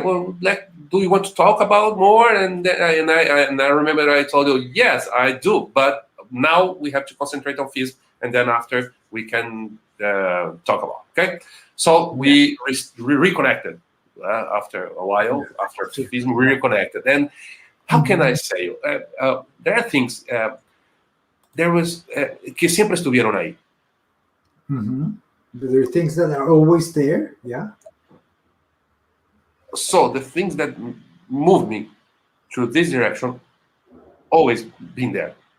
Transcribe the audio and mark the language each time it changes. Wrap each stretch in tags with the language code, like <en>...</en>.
<en>Well, do you want to talk about more? And I remember I told you, yes, I do, but now we have to concentrate on FISM, and then after we can talk about. Okay. So we reconnected after a while. After FISM, we reconnected. And how can I say? There are things. There was</en> <es>que siempre estuvieron ahí.</es> <en>But there are things that are always there. Yeah. So the things that moved me to this direction always been there.</en>